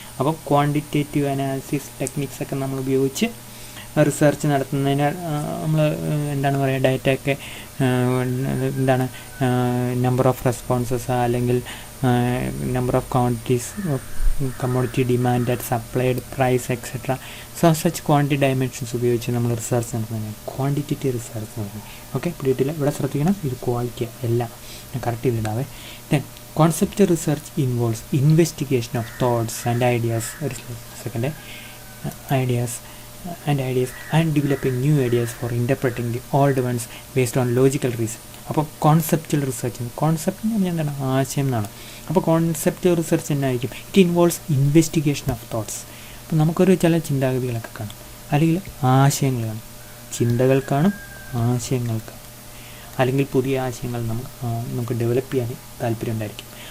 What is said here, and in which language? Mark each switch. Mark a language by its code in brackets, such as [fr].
[ml] അപ്പോൾ quantitative analysis techniques ഒക്കെ നമ്മൾ ഉപയോഗിച്ച് റിസർച്ച് നടത്തുന്നതിന് നമ്മൾ എന്താണ് പറയുക, ഡാറ്റയൊക്കെ എന്താണ് നമ്പർ ഓഫ് റെസ്പോൺസസ്, അല്ലെങ്കിൽ number of quantities, commodity demand, supplied price etcetera. [en] so such quantity dimensions [ml] ഉപയോഗിച്ച് നമ്മൾ റിസർച്ച് നടത്തുന്നതിന് ക്വാണ്ടിറ്റേറ്റീവ് റിസർച്ച് എന്ന് പറയുന്നത്. ഓക്കെ, പിടിയിട്ടില്ല, ഇവിടെ ശ്രദ്ധിക്കണം, ഇത് ക്വാളിറ്റി എല്ലാം correct ചെയ്തിടാവേ. [en] Then concept research involves investigation of thoughts and ideas. [ml] ഒരു second, [en] Ideas and developing new ideas for interpreting the old ones based on logical reason. [ml] അപ്പോൾ കോൺസെപ്റ്റുവൽ റിസർച്ച്, കോൺസെപ്റ്റ് എന്ന് പറഞ്ഞാൽ എന്താണ്? ആശയം എന്നാണ്. അപ്പോൾ കോൺസെപ്റ്റുവൽ റിസർച്ച് എന്നായിരിക്കും? [en] It involves investigation of thoughts. [ml] അപ്പോൾ നമുക്കൊരു ചില ചിന്താഗതികളൊക്കെ കാണും, അല്ലെങ്കിൽ ആശയങ്ങൾ കാണും. ചിന്തകൾ കാണും, ആശയങ്ങൾ കാണും. അല്ലെങ്കിൽ പുതിയ ആശയങ്ങൾ നമുക്ക് ഡെവലപ്പ് ചെയ്യാൻ താല്പര്യം ഉണ്ടായിരിക്കും.